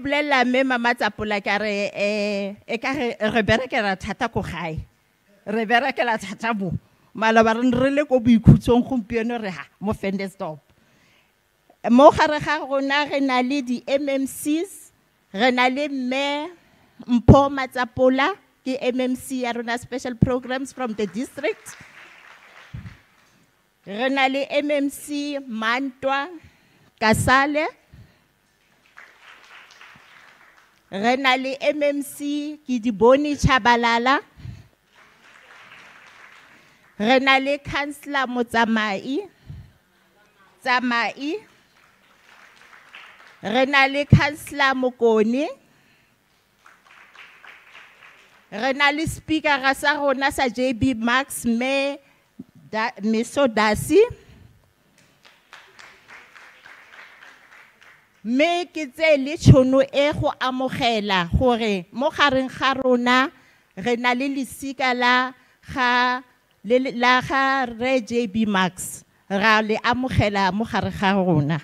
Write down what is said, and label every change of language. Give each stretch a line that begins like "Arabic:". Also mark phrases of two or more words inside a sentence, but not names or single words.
Tswana: bolela mme mama Tsapola ka re ka re berekela thata ko gae re berekela thata mo mala ba re le ko boikhutsong gompieno re ha mo Ventersdorp mo gare ga rona re na le di MMCs re na le mme Mpho Matsapola ke ke MMC ya rona
English: special programs from the district.
Tswana: Re na le MMC Mantwa Kasale. Re na le MMC Kidiboni Chabalala. Re na le Councillor Motsamai. Re na le Councillor Mokoni. Re na le Speaker sa rona sa JB Max Mesodasi. Me ke tse le tšhono e go amogela gore mo gareng ga rona re na le lesika la ga Re JB Max ra le amogela mo gare ga rona.